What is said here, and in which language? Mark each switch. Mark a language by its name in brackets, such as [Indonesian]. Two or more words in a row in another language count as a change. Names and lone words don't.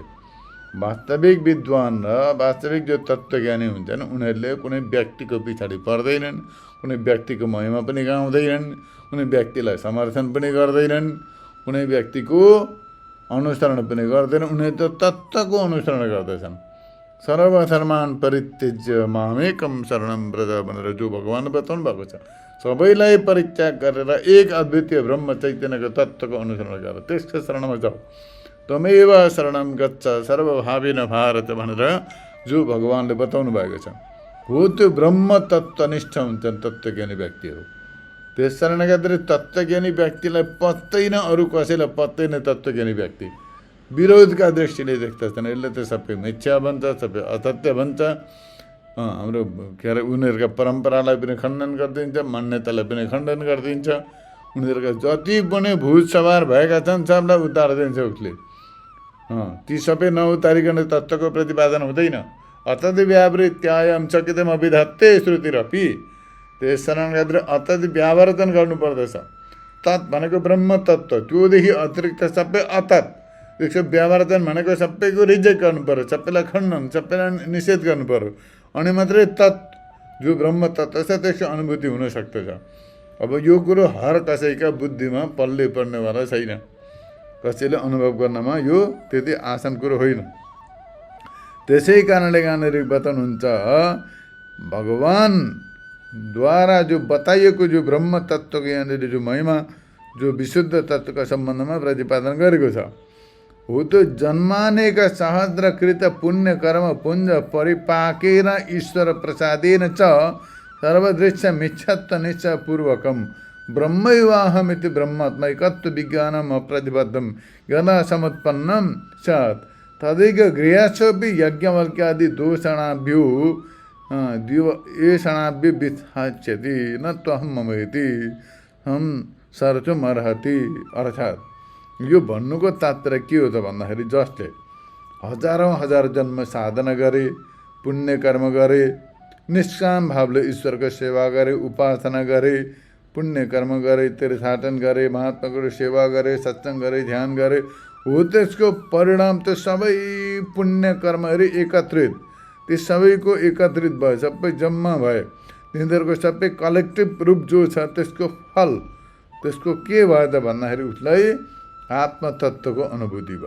[Nepali] वास्तविक विद्वान र वास्तविक जो तत्त्वज्ञानी हुन्छन् उनीहरूले कुनै व्यक्तिको पछाडि पर्दैनन्, कुनै व्यक्तिको महिमा पनि गाउँदैनन्, कुनै व्यक्तिलाई समर्थन पनि गर्दैनन्, कुनै व्यक्तिको अनुसरण पनि गर्दैन। उनीहरू त तत्त्वको अनुसरण गर्दछन्। [Sanskrit] सर्वधर्मान परित्यज्य मामेकम शरणं व्रज [Nepali] भनेर जो भगवान बताउनु भएको छ, सबैलाई परित्याग गरेर एक अद्वितीय ब्रह्म चैतन्यको तत्त्वको अनुसरण गर, त्यसको शरणमा जाऊ। [Sanskrit] तमेव शरणं गच्छ सर्वभावेन भारत [Nepali] भनेर जो भगवानले बताउनु भएको छ। हो त्यो ब्रह्म तत्त्वनिष्ठ हुन्छन् तत्त्वज्ञानी व्यक्तिहरू। त्यस कारणले गर्दा तत्त्वज्ञानी व्यक्तिलाई पत्दैन, अरू कसैलाई पत्दैन। तत्त्वज्ञानी व्यक्ति विरोधका दृष्टिले देख्दछन्। यसले त सबै मिथ्या भन्छ, सबै असत्य भन्छ। हाम्रो के अरे उनीहरूका परम्परालाई पनि खण्डन गरिदिन्छ, मान्यतालाई पनि खण्डन गरिदिन्छ। उनीहरूका जति पनि भूत सवार भएका छन् सबलाई उतारिदिन्छ उसले। ती सबै नउतारिकन तत्त्वको प्रतिपादन हुँदैन। [Sanskrit] अतति व्यावृत्यायम चकितम विधत्ते श्रुतिरपि। [Nepali] त्यस कारणले गर्दा अतति व्यावर्तन गर्नुपर्दछ। तत् भनेको ब्रह्म तत्त्व, त्योदेखि अतिरिक्त सबै अतत्। त्यसको व्यावर्तन भनेको सबैको रिजेक्ट गर्नु पर्यो, सबैलाई खण्डन, सबैलाई निषेध गर्नु पर्यो। अनि मात्रै तत् जो ब्रह्म तत्त्व छ त्यसको अनुभूति हुन सक्दछ। अब यो कुरो हर कसैका बुद्धिमा पल्ले पर्नेवाला छैन। कसैले अनुभव गर्नमा यो त्यति आसान कुरो होइन। त्यसै कारणले यहाँनिर बताउनुहुन्छ भगवानद्वारा जो बताइएको जो ब्रह्म तत्त्वको यहाँनिर जो महिमा, जो विशुद्ध तत्त्वका सम्बन्धमा प्रतिपादन गरेको छ, हो त्यो [Sanskrit] जन्मानेका सहस्रकृत पुण्य कर्म पुञ्ज परिपाकेन ईश्वर प्रसादेन च सर्वदृश्य मिथ्यात्व निश्चय पूर्वकम ब्रह्मैवाहमिति ब्रह्मात्मैकत्व विज्ञानम अप्रतिबद्धम यदा समुत्पन्नम स्यात् तदैक गृहस्योपि यज्ञवल्क्यादि दोषणाभ्यो एषणाभ्य विथाच्यति न त्वहं ममेति हम सर्वमर्हति। [Nepali] अर्थात् यो भन्नुको तात्पर्य के हो त भन्दाखेरि जसले हजारौँ हजार जन्म साधना गरे, पुण्य कर्म गरे, निष्काम भावले ईश्वरको सेवा गरे, उपासना गरे, पुण्य कर्म गरे, तीर्थाटन गरे, महात्माको सेवा गरे, सत्सङ्ग गरे, ध्यान गरे, हो त्यसको परिणाम त सबै पुण्य कर्महरू एकत्रित, ती सबैको एकत्रित भयो, सबै जम्मा भयो, तिनीहरूको सबै कलेक्टिभ रूप जो छ त्यसको फल, त्यसको के भयो त भन्दाखेरि उसलाई आत्मतत्त्वको अनुभूति भयो।